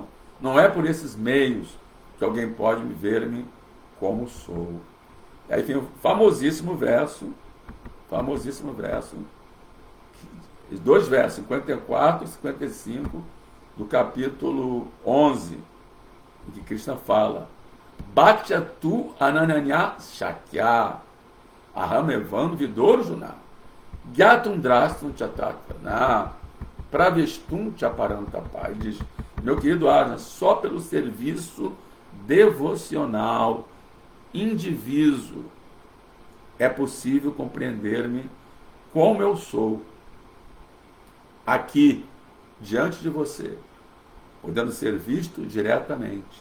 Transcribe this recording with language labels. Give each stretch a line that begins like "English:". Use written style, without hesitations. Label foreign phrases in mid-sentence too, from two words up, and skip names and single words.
Portuguese: Não é por esses meios que alguém pode ver-me como sou. E aí tem o famosíssimo verso, os 2 versos, 54 e 55, do capítulo 11, em que Krishna fala:
Sanskrit: Bhaktya tu ananyanya shakya aham evam vidorjuna gyatum drastum chatatana pravestum chaparantapa.
Portuguese: Ele diz: meu querido Arjuna, só pelo serviço devocional indiviso é possível compreender-me como eu sou aqui diante de você, podendo ser visto diretamente.